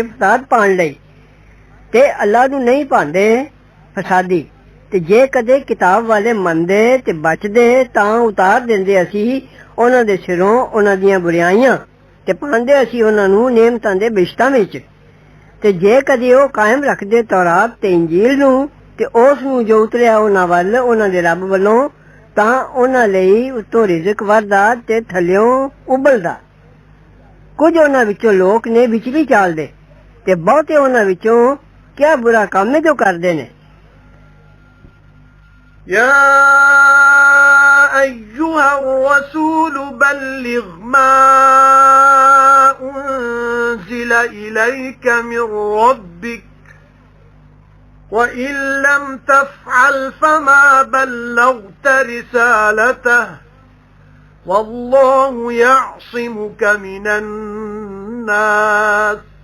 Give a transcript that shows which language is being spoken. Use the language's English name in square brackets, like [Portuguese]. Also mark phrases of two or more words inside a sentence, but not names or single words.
[Punjabi] فساد پان لئی تے اللہ نوں نہیں پاندے فسادی تے جے کدے کتاب والے مندے تے بچدے تاں اتار دیندے اسی انہاں دے سروں انہاں دیاں برائیاں تے پاندے اسی انہاں نوں نعمتاں دے بہشتاں وچ تے جے کدے او قائم رکھدے تورات تے انجیل نوں تے اس نوں جو اتریا انہاں ول انہاں دے رب ولوں تاں انہاں لئی اتوں رزق وردا تے تھلیوں ابلدا. کجھ انہاں وچوں لوک نے وچلی چال دے تے بہتے انہاں وچوں کیا برا کم ہے جو کردے نے. [Arabic] يا أيها الرسول بلغ ما أنزل إليك من ربك وإن لم تفعل فما بلغت رسالته والله يعصمك من الناس